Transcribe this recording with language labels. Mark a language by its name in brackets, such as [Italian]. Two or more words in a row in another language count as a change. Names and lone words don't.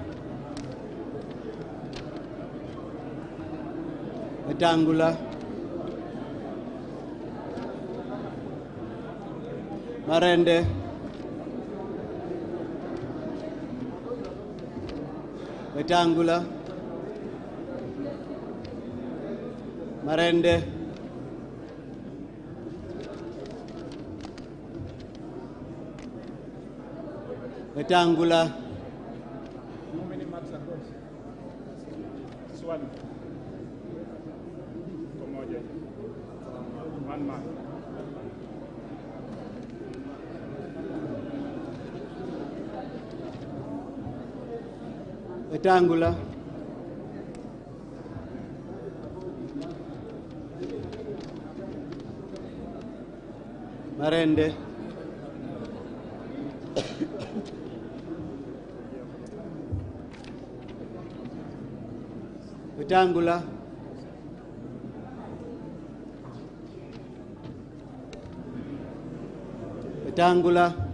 [English] Wetangula, Marende, Wetangula, Marende, Wetangula, How many marks across? [Swahili] Swali. Pamoja. 1 mark. Wetangula, Marende, Wetangula, Wetangula,